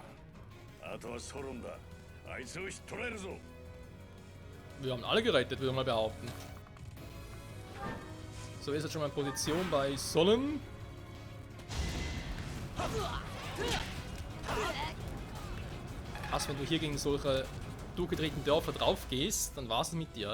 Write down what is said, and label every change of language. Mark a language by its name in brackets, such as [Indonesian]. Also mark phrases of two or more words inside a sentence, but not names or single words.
[Japanese] あとはソロンだ。あいつを引っ捕らえるぞ。 [German] Wir haben alle gerettet, würde ich mal behaupten. So, ist jetzt schon mal in Position bei Sonnen. Erst wenn du hier gegen solche durchgedrehten Dörfer drauf gehst, dann war es mit dir.